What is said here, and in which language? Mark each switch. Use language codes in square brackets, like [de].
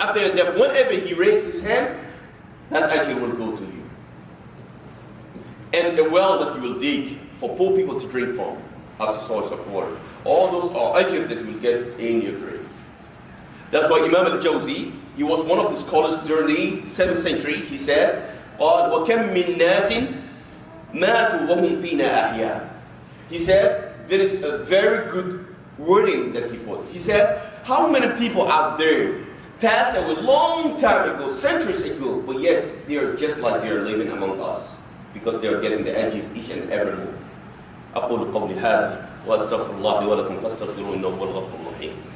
[en] After your death, whenever he raises his hand, that ajr will go to you. And a well that you will dig for poor people to drink from as a source of water. All those are ajr that you will get in your grave. That's why Imam al-Jawzi, he was one of the scholars during the 7th century. He said, [ar] قال وكم من ناس ماتوا وهم فينا أحياء. [en] He said, there is a very good wording that he put. He said, how many people out there passed away a long time ago, centuries ago, but yet they are just like they are living among us because they are getting the ajr each and every day. [ar] أقول قولي هذا وأستغفر الله ولكم فاستغفروه إنه هو الغفور الرحيم.